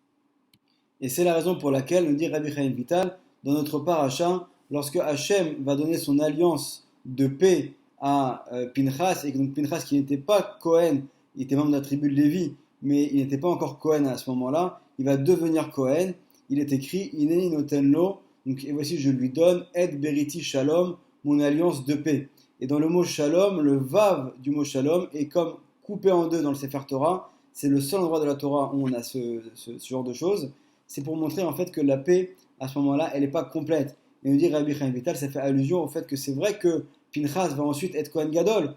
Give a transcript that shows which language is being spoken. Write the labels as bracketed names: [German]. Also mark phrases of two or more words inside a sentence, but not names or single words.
[French] Et c'est la raison pour laquelle, nous dit Rabbi Chaim Vital, dans notre paracha, lorsque Hachem va donner son alliance de paix à Pinchas, et que donc Pinchas qui n'était pas Cohen, il était membre de la tribu de Lévi, mais il n'était pas encore Cohen à ce moment-là, il va devenir Cohen. Il est écrit [Hebrew] הנני נותן לו, [French] donc et voici je lui donne [Hebrew] את בריתי שלום, [French] mon alliance de paix. Et dans le mot shalom, le vav du mot shalom est comme coupé en deux dans le Sefer Torah. C'est le seul endroit de la Torah où on a ce genre de choses. C'est pour montrer en fait que la paix, à ce moment-là, elle n'est pas complète. Et nous dit Rabbi Chaim Vital, ça fait allusion au fait que c'est vrai que Pinchas va ensuite être [Hebrew] כהן גדול.